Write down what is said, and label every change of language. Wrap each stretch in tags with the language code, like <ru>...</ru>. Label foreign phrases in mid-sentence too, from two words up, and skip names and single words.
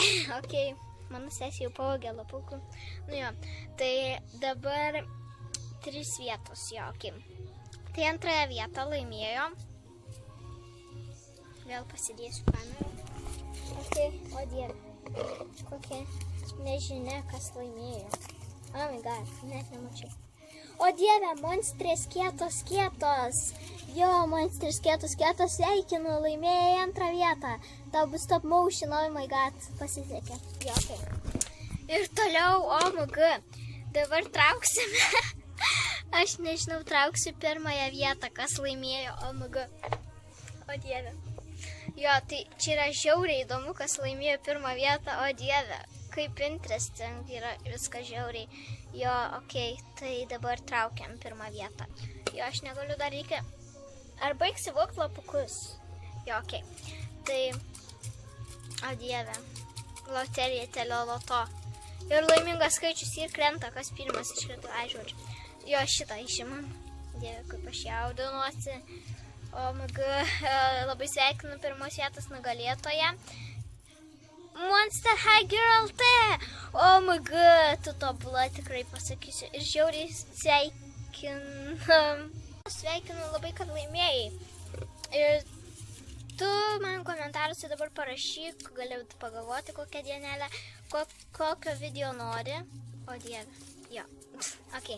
<lt>Okei, mano sesija jau pavogė lapukų. Nu jo, tai dabar 3 vietos, jo, okei. Tai antrąją vietą laimėjo. Vėl pasidėsiu kamerą. Okei, o dieve, kokia nežinia, kas laimėjo.</lt> <en>Oh my god,</en> <lt>net nemačiau. O dieve, monstrės kietos. Jo, monstrės kietos, sveikinu, laimėjai antrą vietą. Tau bus</lt> <en>top motion, oh my god,</en> <lt>pasisekė. Jo, okei. Ir toliau,</lt> <en>oh my god,</en> <lt>dabar trauksime. Aš nežinau, trauksiu pirmąją vietą, kas laimėjo,</lt> <en>oh my god.</en> <lt>O dieve. Jo, tai čia yra žiauriai įdomu, kas laimėjo pirmą vietą, o dieve, kaip interesting yra viskas žiauriai. Jo, okei, tai dabar traukiam pirmą vietą. Jo, aš negaliu dar reikia. Ar baigsi vokti lapukus? Jo, okei. Tai, o dieve, loterija teleloto. Ir laimingas skaičius ir krenta, kas pirmas iškrito, ai žodžiu. Jo, šitą išimam. Dieve, kaip aš jaudinuosi.</lt> <en>O my god,</en> <lt>labai sveikinu pirmos vietos nugalėtoją. Monster High Girl T.</lt> <en>O my god,</en> <lt>tu tobula tikrai pasakysiu. Ir žiauriai sveikinu labai, kad laimėjai. Ir tu man komentaruose dabar parašyk, galėjau pagalvoti kokią dienelę, kokio video nori. O dieve, jo. Okay.</lt>